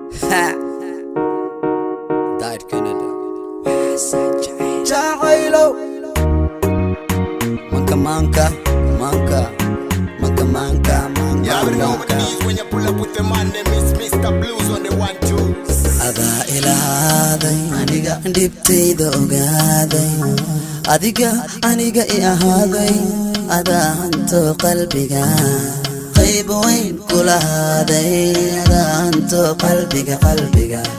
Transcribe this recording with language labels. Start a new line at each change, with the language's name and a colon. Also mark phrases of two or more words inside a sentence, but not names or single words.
English: Ha. Died Canada.
Somali: Jacaylo. Manka, manka, manka, manka, manka, manka,
English: You already know what it manka. is when you pull up with the man, name is Mister Blues on the one, two.
Somali: Adaa ilaaday, aniga dhibtayda ogaaday. Adiga, aniga i ahaaday. Adaa hanto qalbiga. Qayb weyn ku lahaaday. Adaa hanto qalbiga, qalbiga.